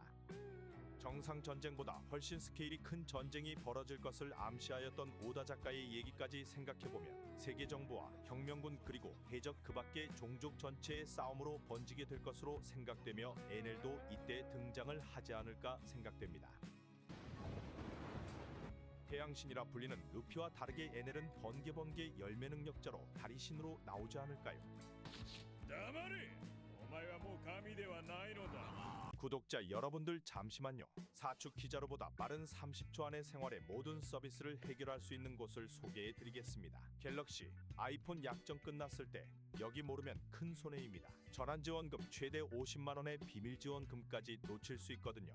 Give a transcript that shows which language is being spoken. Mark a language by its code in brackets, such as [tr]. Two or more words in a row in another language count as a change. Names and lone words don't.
[ko] 정상 전쟁보다 훨씬 스케일이 큰 전쟁이 벌어질 것을 암시하였던 오다 작가의 얘기까지 생각해보면 세계 정부와 혁명군 그리고 해적 그 밖의 종족 전체의 싸움으로 번지게 될 것으로 생각되며 에넬도 이때 등장을 하지 않을까 생각됩니다. 태양신이라 불리는 루피와 다르게 에넬은 번개 열매 능력자로 다리신으로 나오지 않을까요? [ja] 黙れお前はもう神ではないのだ [ko] 구독자 여러분들 잠시만요. 사축 기자로보다 빠른 30초 안에 생활의 모든 서비스를 해결할 수 있는 곳을 소개해 드리겠습니다. 갤럭시, 아이폰 약정 끝났을 때 여기 모르면 큰 손해입니다. 전환 지원금 최대 50만 원의 비밀 지원금까지 놓칠 수 있거든요.